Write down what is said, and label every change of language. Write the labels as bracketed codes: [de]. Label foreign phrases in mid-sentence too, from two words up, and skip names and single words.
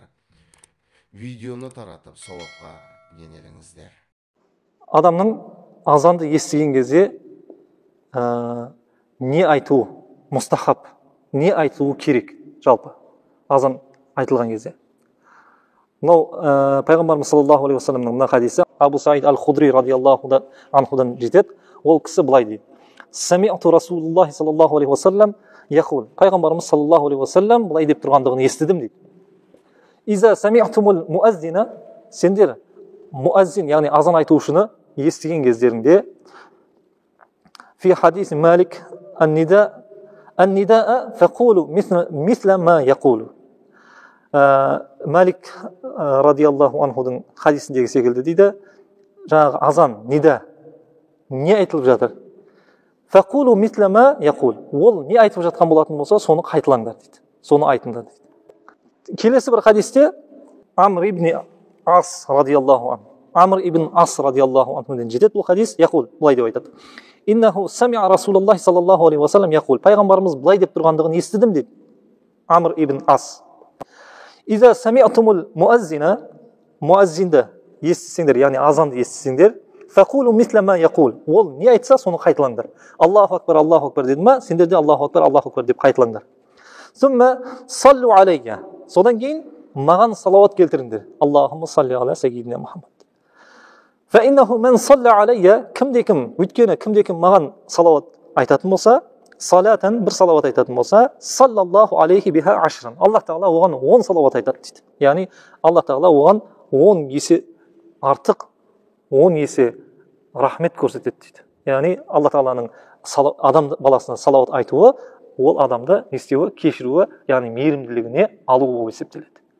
[kk] Видеоны таратып сауапқа енеліңіздер. Адамның азанды естіген кезде не айтуы мұстахаб, не айтылуы керек жалпы азан айтылған кезде. Мынау пайғамбарымыз [ar] صلى الله عليه وسلم [kk] мына хадисі Абу Саид аль-Худри [ar] رضي الله عنه [kk] жетеді. Ол кісі былай дейді: [ar] سمعت رسول الله صلى الله عليه وسلم يقول. [kk] Пайғамбарымыз [ar] صلى الله عليه وسلم [kk] былай деп тұрғандығын естідім дейді. [ar] إذا سمعتم المؤذن, [kk] сендер муаззин, яғни азан айтушыны естіген кездеріңде, [ar] في حديث مالك النداء فقولوا مثل ما يقول. [kk] Малик [ar] رضي الله عنه [kk] хадисіндегі секілді дейді, жаңағы азан, нида, не айтылып жатыр? [ar] فقولوا مثل ما يقول. [kk] Ол не айтып жатқан болатын болса, соны қайталаңдар дейді. Соны айтыңдар дейді. Келесі бір хадисте Амр ибн Ас [ar] رضي الله عن. [kk] Амр ибн Ас [ar] رضي الله عنه [kk] жетеді бұл хадис, яқул, былай деп айтады. [ar] إنه سمع رسول الله صلى الله عليه وسلم يقول. [kk] Пайғамбарымыз былай деп тұрғандығын естідім дейді. Амр ибн Ас. [ar] إذا سمعتم المؤذن, [kk] муаззинді естісеңдер, яғни азанды естісеңдер, [ar] فقولوا مثل ما يقول. [kk] Ол не айтса, соны қайталаңдар. [ar] الله أكبر [kk] деді ма, сендер де [ar] الله أكبر [kk] деп қайталаңдар. [ar] ثم صلوا علي. [kk] Содан кейін маған салауат келтіріңдер. [ar] اللهم صل على سيدنا محمد. فإنه من صلى علي, [kk] кімде-кім, өйткені кімде-кім маған салауат айтатын болса, салатан бір салауат айтатын болса, [ar] صلى الله عليه بها عشرا. [kk] Аллах тағала оған 10 салауат айтады дейді. Яғни Аллах тағала оған 10 есе артық, 10 есе рахмет көрсетеді дейді. Яғни Аллах тағаланың адам баласына салауат айтуы, ол адамды не істеуі, кешіруі, яғни мейірімділігіне алуы болып есептеледі.